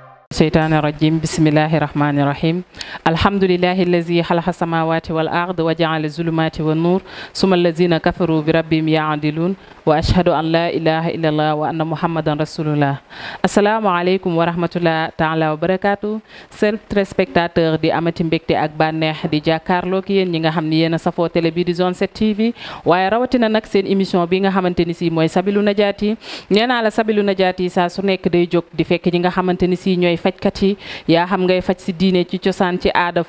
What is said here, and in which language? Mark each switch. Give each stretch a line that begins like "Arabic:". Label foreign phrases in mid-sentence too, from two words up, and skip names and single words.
Arabic: الشيطان الرجيم بسم الله الرحمن الرحيم الحمد لله الذي خلق السماوات والأرض وجعل الظلمات والنور ثم الذين كفروا بربهم يعدلون وأشهد أن لا إله إلا الله وأن محمدا رسول الله السلام عليكم ورحمة الله تعالى وبركاته
Wolof: seen téléspectateur di amati mbégte ak bànneex di jàkkaarloo ak yéen ñi nga xam ni yéen a safoo télé bi di Zone 7 TV waaye rawatina nag seen émission bi nga xamante ni si mooy Sabilu Najaati nee naa la Sabilu Najaati saa su nekk day jóg di fekk ñi nga xamante ni si ñooy fajkat yi yaa xam ngay faj si diine ci cosaan ci aada